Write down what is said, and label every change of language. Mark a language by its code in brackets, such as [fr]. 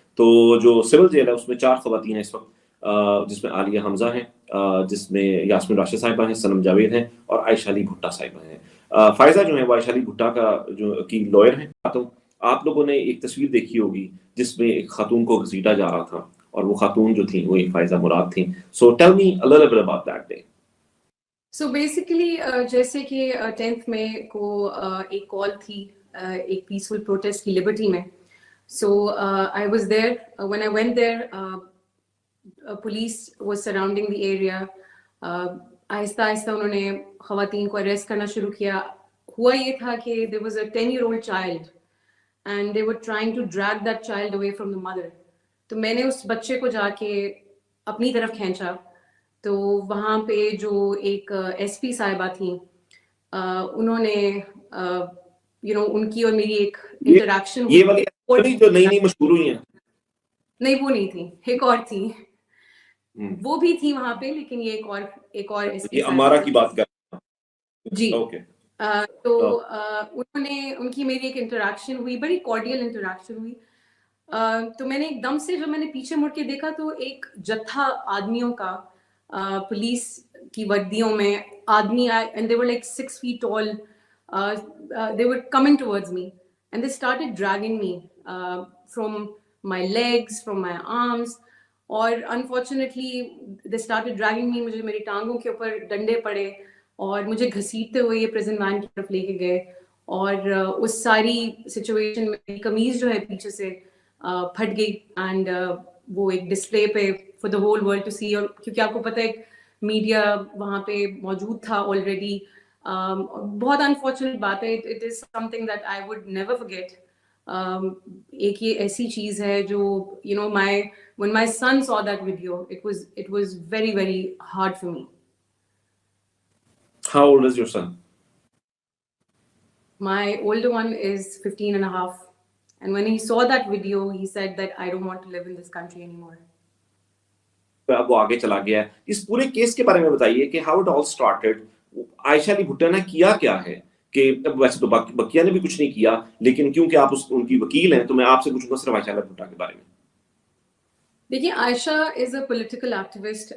[ur] تو جو civil jail ہے اس میں 4 خواتین ہیں اس وقت، جس میں عالیہ حمزہ ہیں، جس میں یاسمین راشد صاحبہ ہیں، صنم جاوید ہیں، اور عائشہ علی بھٹا صاحبہ ہیں. فائزہ جو ہے وہ عائشہ علی بھٹا کا جو کی لائر ہیں. تو آپ لوگوں نے ایک تصویر دیکھی ہوگی جس میں ایک خاتون کو گھسیٹا جا رہا تھا، اور وہ خاتون جو تھیں وہ ایک فائزہ مراد تھیں. [en] So tell me a little bit about that day. [ur] So basically جیسے کہ 10th میں کو ایک کال تھی ایک پیسفل پروٹیسٹ کی لبرٹی میں. [en] So I was there. When I went there police was surrounding the area. [ur] آہستہ آہستہ انہوں نے خواتین کو اریسٹ کرنا شروع کیا. ہوا یہ تھا کہ [en] there was a 10-year-old child and they were trying to drag that child away from the mother. [ur] تو میں نے اس بچے کو جا کے اپنی طرف کھینچا. تو وہاں پہ جو ایک ایس پی صاحبہ تھیں، انہوں نے ان کی اور میری ایک انٹریکشن یہ والی جو نئی مشہور ہوئی ہیں، نہیں وہ نہیں تھی، ایک اور تھی. وہ بھی تھی وہاں پہ، لیکن یہ ایک اور ایس پی امارا کی بات کر جی. تو انہوں نے ان کی میری ایک انٹریکشن ہوئی، بڑی کارڈیل انٹریکشن ہوئی. تو میں نے ایک دم سے جب میں نے پیچھے مڑ کے دیکھا تو ایک جتھا آدمیوں کا پولیس کی وردیوں میں آدمی آئے [en] and they were like 6 feet tall. They were coming towards me and they started dragging me from my legs, from my arms. اور unfortunately they started dragging me. [ur] مجھے میری ٹانگوں کے اوپر ڈنڈے پڑے اور مجھے گھسیٹتے ہوئے یہ پریزن وین کی طرف لے کے گئے. اور اس ساری سچویشن میں میری قمیض جو ہے پیچھے سے پھٹ گئی اینڈ وہ ایک ڈسپلے پہ [en] For the whole world to see. [ur] اور کیونکہ آپ کو پتہ ہے میڈیا وہاں پہ موجود تھا آلریڈی. بہت انفارچونیٹ بات ہے. [en] It is some thing that I would never forget. [ur] ایک یہ ایسی چیز ہے جو [en] when my son saw that video, it was very very hard for me. How old is your son? My older one is 15 and a half. And when he saw that video, he said that I don't want to live in this country anymore. [ur] اب وہ آگے چلا گیا ہے. اس پورے case کے بارے میں بتائیے کہ [en] how it all started. [ur] عائشہ علی بھٹا نے کیا کیا ہے؟ کہ ویسے تو بقیہ نے بھی کچھ نہیں کیا، لیکن کیونکہ آپ ان کی وکیل ہیں تو میں آپ سے پوچھوں گا صرف عائشہ علی بھٹا کے بارے میں. [en] دیکھیے، Ayesha is a political activist.